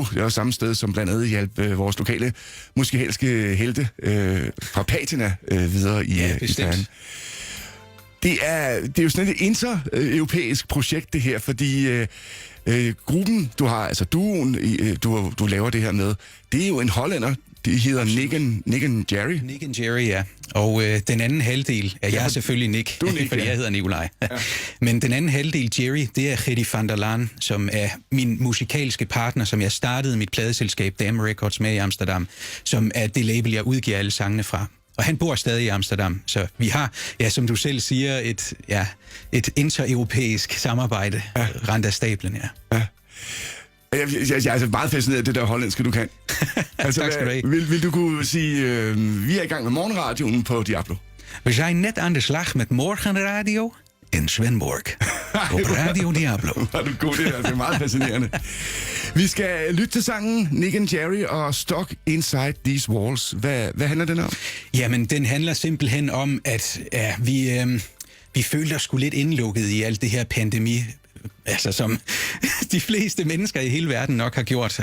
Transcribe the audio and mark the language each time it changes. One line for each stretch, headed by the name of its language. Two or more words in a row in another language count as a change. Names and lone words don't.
Danish: Det er samme sted, som blandt andet hjalp vores lokale musikalske helte fra Patina videre i verden. Det er jo sådan et intereuropæisk projekt, det her, fordi gruppen, du har, altså duoen, du laver det her med, det er jo en hollænder. Det hedder Nick and Jerry. Nick and Jerry, ja. Og den anden halvdel er jeg selvfølgelig Nick, fordi jeg hedder Nikolaj. Ja. Men den anden halvdel, Jerry, det er Gerry van der Laan, som er min musikalske partner, som jeg startede mit pladeselskab Dam Records med i Amsterdam, som er det label, jeg udgiver alle sangene fra. Og han bor stadig i Amsterdam, så vi har, som du selv siger, et intereuropæisk samarbejde rent af stablen, ja. Jeg er altså meget fascineret af det der hollandske, du kan. Altså, tak skal du have. Vil du kunne sige, vi er i gang med morgenradioen på Diablo?
Dutch: We zijn net aan de slag met morgenradio in Svendborg. Op Radio Diablo.
Danish: Var du god, det er meget fascinerende. Vi skal lytte til sangen Nick and Jerry og Stuck Inside These Walls. Hvad handler den om? Jamen, den handler simpelthen om, at vi følte os sgu lidt indlukket i alt det her pandemi, altså som de fleste mennesker i hele verden nok har gjort.